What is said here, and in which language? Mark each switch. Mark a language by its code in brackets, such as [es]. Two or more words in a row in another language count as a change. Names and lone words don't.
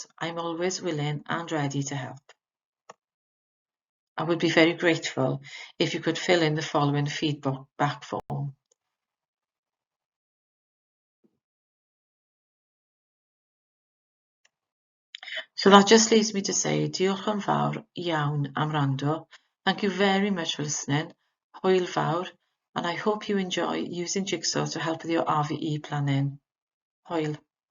[en] I'm always willing and ready to help. I would be very grateful if you could fill in the following feedback form. So that just leaves me to say [cy] diolch yn fawr iawn am wrando. [en] Thank you very much for listening. [cy] Hwyl fawr [en] and I hope you enjoy using Jigsaw to help with your RVE planning. [cy] Hwyl.